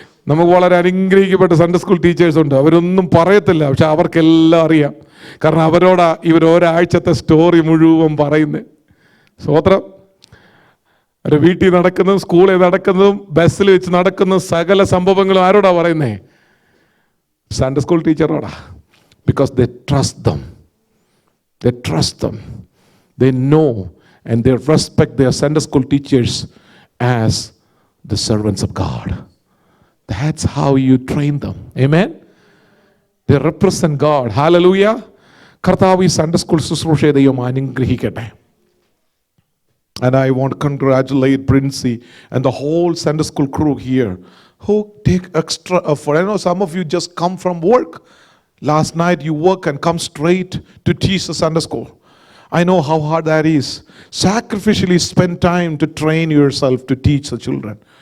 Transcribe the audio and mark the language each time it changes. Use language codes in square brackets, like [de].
[ml] നമുക്ക് വളരെ അനുഗ്രഹിക്കപ്പെട്ട സൺഡേ സ്കൂൾ ടീച്ചേഴ്സ് ഉണ്ട്. അവരൊന്നും പറയത്തില്ല, പക്ഷെ അവർക്കെല്ലാം അറിയാം. കാരണം അവരോടാ ഇവർ ഒരാഴ്ചത്തെ സ്റ്റോറി മുഴുവൻ പറയുന്നത്. സ്തോത്രം. ഒരു വീട്ടിൽ നടക്കുന്നതും സ്കൂളിൽ നടക്കുന്നതും ബസ്സിൽ വെച്ച് നടക്കുന്ന സകല സംഭവങ്ങളും ആരോടാ പറയുന്നേ? Sunday school ടീച്ചറോടാ. [en] Because they trust them. They trust them. They know and they respect their Sunday school teachers as the servants of God. That's how you train them. Amen? They represent God. Hallelujah. [ml] കർത്താവ് ഈ Sunday school ശുശ്രൂഷയെ ദൈവം അനുഗ്രഹിക്കട്ടെ. [en] And I want to congratulate Princey and the whole Sunday school crew here who take extra effort. I know some of you just come from work. Last night you work and come straight to teach the Sunday school. I know how hard that is. Sacrificially spend time to train yourself to teach the children.